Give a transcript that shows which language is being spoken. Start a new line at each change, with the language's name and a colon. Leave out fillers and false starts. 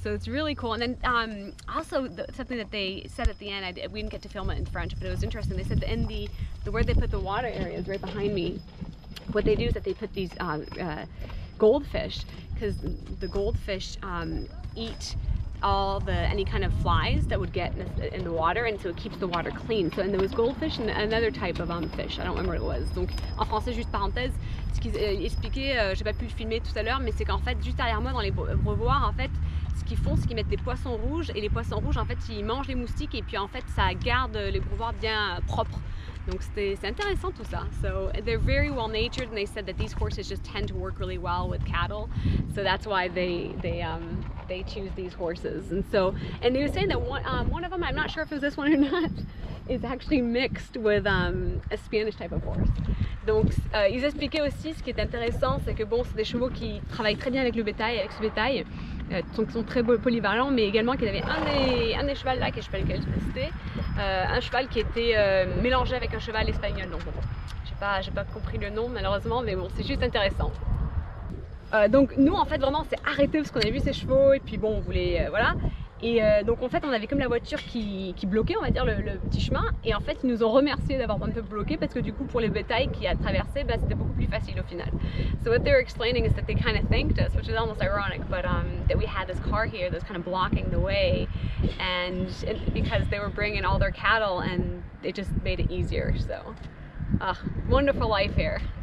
English: So it's really cool. And then also something that they said at the end, we didn't get to film it in French, but it was interesting. They said that in the where they put the water areas right behind me, what they do is that they put these goldfish, because the goldfish eat any kind of flies that would get in the water, and so it keeps the water clean. So, and there was goldfish and another type of fish, I don't remember what it was.
French: Donc en français, juste parenthèse, ce qu'ils expliquaient, j'ai pas pu le filmer tout à l'heure, mais c'est qu'en fait juste derrière moi dans les revoirs, en fait ce qu'ils font, c'est qu'ils mettent des poissons rouges, et les poissons rouges en fait ils mangent les moustiques, et puis en fait ça garde les revoirs bien propres. Donc c'est intéressant tout ça.
English: So they're very well natured, and they said that these horses just tend to work really well with cattle, so that's why they choose these horses. And they were saying that one of them, I'm not sure if it was this one or not, is actually mixed with a Spanish type of horse.
French: Donc ils expliquaient aussi, ce qui est intéressant, c'est que bon, c'est des chevaux qui travaillent très bien avec le bétail, avec ce bétail, qui sont très polyvalents, mais également qu'il y avait un des chevals là, qui est le cheval que je cité, un cheval qui était mélangé avec un cheval espagnol. Donc bon, j'ai pas compris le nom malheureusement, mais bon, c'est juste intéressant. Donc nous en fait vraiment on s'est arrêté parce qu'on a vu ces chevaux, et puis bon on voulait voilà, et donc en fait on avait comme la voiture qui bloquait, on va dire, le petit chemin, et en fait ils nous ont remercié d'avoir un peu bloqué, parce que du coup pour les bétails qui a traversé, bah, c'était beaucoup plus facile au final.
English: So what they're explaining is that they kind of thanked us, which is almost ironic, but that we had this car here that's kind of blocking the way, and because they were bringing all their cattle, and it just made it easier. So wonderful life here.